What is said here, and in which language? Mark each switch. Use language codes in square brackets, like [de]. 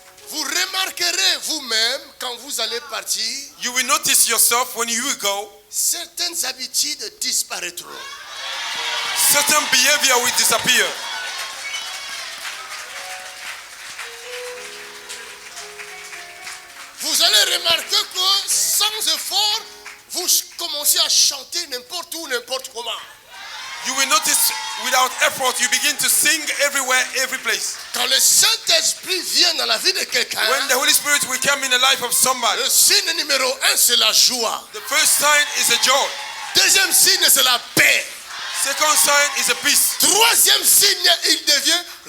[fr] Vous remarquerez vous-même quand vous allez partir, [en] You will notice yourself when you go, [fr] certaines habitudes disparaîtront. [en] certain behavior will disappear. [fr] Vous allez remarquer que sans effort, vous commencez à chanter n'importe où, n'importe comment. [en] You will notice without effort, you begin to sing everywhere, every place. [fr] Quand le Saint-Esprit vient dans la vie de quelqu'un, [en] When the Holy Spirit will come in the life of somebody, [fr] le signe numéro 1, c'est la joie. [en] the first sign is a joy. [fr] Deuxième signe, c'est la paix. [en] Second sign is a peace. [fr] Troisième signe, il devient...